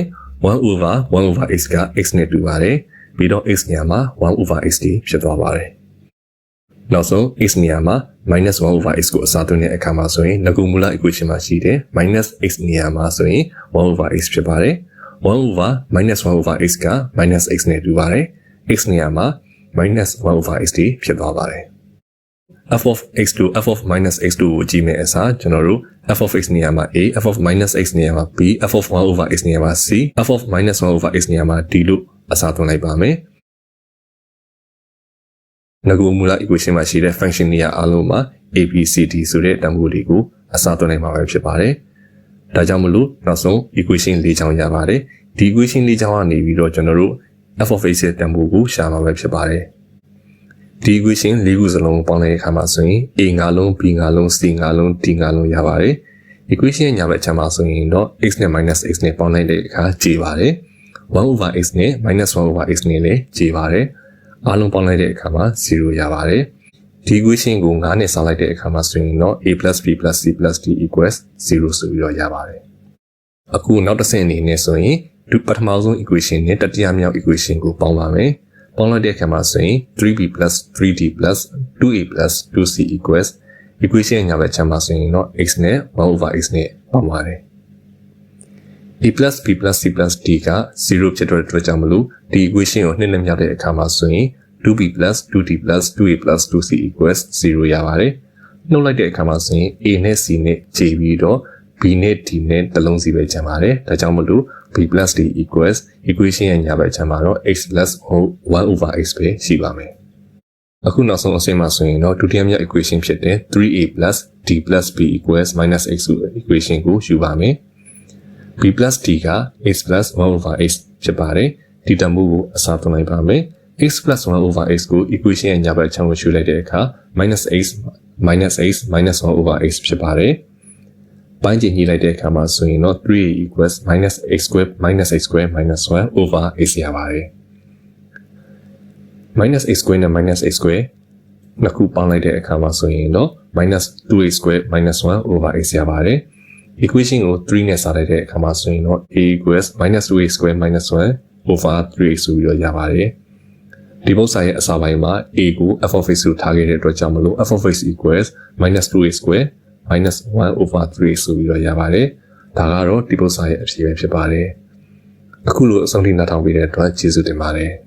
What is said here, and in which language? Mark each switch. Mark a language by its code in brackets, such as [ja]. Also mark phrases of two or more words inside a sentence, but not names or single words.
[en] ။ 1 over x [my] က x နဲ့တူပါတယ်။ပြီးတော့ x နေရာမှာ [en] 1 over x [my] ဖြစ်သွားပါတယ်။နောက်ဆုံး x နေရာမှာ [en] minus 1 over x [my] ကိုအ စားထိုးတဲ့အခါမှာဆိုရင်ငကူမူလ equation မှာရှိတဲ့ [en] minus x [my] နေရာမှာဆိုရင် [en] 1 over x [my] ဖြစ်ပါတယ်။ [en] 1 over minus 1 over x [my] က [en] minus x [my] နဲ့တူပါတယ်။ x နေရာမှာ [en] minus 1 over x [my] ဖြစ်သွားပါတယ်။ [en] f of x to f of minus x [my] တို့ကိုကြည့်မယ်အစားကျွန်တော်တို့ [en] f of x [my] နေရာမှာ [en] a f of minus x [my] နေရာမှာ [en] b f of 1 over x [my] နေရာမှာ [en] c f of minus 1 over x [my] နေရာမှာ d လို့အစားထိုးလိုက်ပါမယ်။ ငကူမူလ equation မှာရှိတဲ့ function တွေအားလုံးမှာ [en] a b c d [my] ဆိုတဲ့တန်ဖိုးတွေကိုအစားထိုးနိုင်မှာပဲဖြစ်ပါတယ်။ဒါကြောင့်မလို့ နောက်ဆုံး equation ၄ချောင်းရပါတယ်။ဒီ equation ၄ချောင်းကနေပြီးတော့ကျွန်တော်တို့ [en] f of x [my] ရဲ့တန်ဖိုးကိုရှာမှာပဲဖြစ်ပါတယ်။ဒီ equation ၄ခုစလုံးပေါင်းလိုက်တဲ့အခါမှာဆိုရင် a ငါလုံး b ငါလုံး c ငါလုံး d ငါလုံးရပါတယ်။ equation ရဲ့ညာဘက်ခြမ်းမှာဆိုရင်တော့ x နဲ့ [en] minus x [my] နဲ့ပေါင်းလိုက်တဲ့အခါကျေပါတယ်။ [en] 1 over x [my] နဲ့ [en] minus 1 over x [my] နဲ့လည်းကျေပါတယ်။အားလုံးပေါင်းလိုက် တဲ့အခါမှာ0ရပါတယ်။ဒီ equation ကို9နဲ့ဆောင်းလိုက်တဲ့အခါမှာဆိုရင်တော့ [en] a plus b plus c plus d equals 0 [my] ဆိုပြီးတော့ရပါတယ်။အခုနောက်တစ်ဆင့်အနေနဲ့ဆိုရင်ပထမဆုံး equation နဲ့တတိယမြောက် equation ကိုပေါင်းပါမယ်။ပေါင်းလိုက်တဲ့အခါမှာဆိုရင် [en] 3b plus 3d plus 2a plus 2c equals equation [my] ညာဘက်ခြမ်းမှာဆိုရင်တော့ x နဲ့ [en] 1 over x [my] နဲ့ပေါင်းပါတယ်။ [en] a plus b plus c plus d [my] က0ဖြစ်တဲ့အတွက်ကြောင့်မလို့ဒီ equation ကိုနှစ်နဲ့မြောက်တဲ့အခါမှာဆိုရင် [en] 2b plus 2d plus 2a plus 2c equals 0 [my] ရပါတယ်။နှုတ်လိုက်တဲ့အခါမှာဆိုရင် a နဲ့ c နဲ့ခြေပြီးတော့ b နဲ့ d နဲ့တစ်လုံးစီပဲကျန်ပါတယ်။ဒါကြောင့်မလို့ [en] b plus d equals equation [my] ရဲ့ညာဘက်ခြမ်းမှာတော့ [en] x plus 1 over x [my] ပဲရှိပါမယ်။အခုနောက်ဆုံးအဆင့်မှာဆိုရင်တော့ဒုတိယ မြောက် equation ဖြစ်တဲ့ [en] 3a plus d plus b equals minus x [my] ဆိုတဲ့ equation ကိုယူပါမယ်။ [en] b plus d [my] က [en] x plus 1 over x [my] ဖြစ်ပါတယ်။ဒီတန်ဖိုးကိုအစားထိုးလိုက်ပါမယ်။ [en] x plus 1 over x [my] ကို equation ရဲ့ညာဘက်ခြမ်းကိုရွှေ့လိုက်တဲ့အခါ [en] minus x minus 1 over x [my] ဖြစ်ပါတယ်။ပိုင်းခြေညှိလိုက်တဲ့အခါမှာဆိုရင်တော့ [en] 3a equals minus x square minus 1 over x [my] ရပါတယ် ။ [en] minus x square [my] နဲ့ [en] minus x square [my] နှစ်ခုပေါင်းလိုက်တဲ့အခါမှာဆိုရင်တော့ [en] minus 2a square minus 1 over x [my] ရပါတယ်။ equation ကို3နဲ့စားလိုက်တဲ့အခါမှာဆိုရင်တော့ [en] a equals minus 2a square minus 1 over 3x [my] ဆိုပြီးတော့ရပါတယ်။ဒီပုံစံရဲ့အစာပိုင်းမှာ a ကို [en] f of x [my] ကိုထားခဲ့တဲ့အတွက်ကြောင့်မလို့ [en] f of x equals minus 2a square minus 1 over 3x [my] ဆိုပြီးတော့ရပါတယ်။ဒါကတော့ဒီပုံစံရဲ့အဖြေပဲဖြစ်ပါတယ်။အခုလိုအဆုံးထိနားထောင်ပေးတဲ့အတွက်ကျေးဇူးတင်ပါတယ်။